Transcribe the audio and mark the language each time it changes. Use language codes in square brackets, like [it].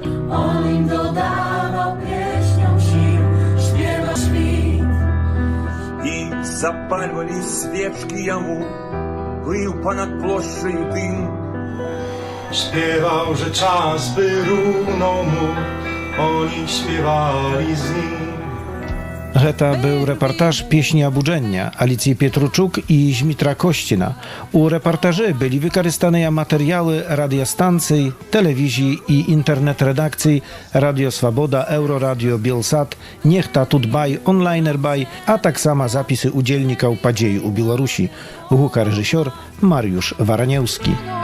[pl] On im dodawał pieśnią sił, śpiewa świt. I zapalwali świeczki jemu, [ru] плыл понад площадью дым. [pl] Śpiewał, że czas by runął mu, oni śpiewali z nim. [be] Гэта быў рэпартаж песні абуджэння Аліцыі Петручук і Змітра Косціна. У рэпартажы былі выкарыстаныя матэрыялы радыёстанцый, тэлевізіі і інтэрнэт-рэдакцый Радыё Свабода, Еўрорадыё, Белсат, Нехта, Тутбай, Онлайнербай, а таксама запісы удзельнікаў падзей у Беларусі. Гукарэжысёр Mariusz Waranewski.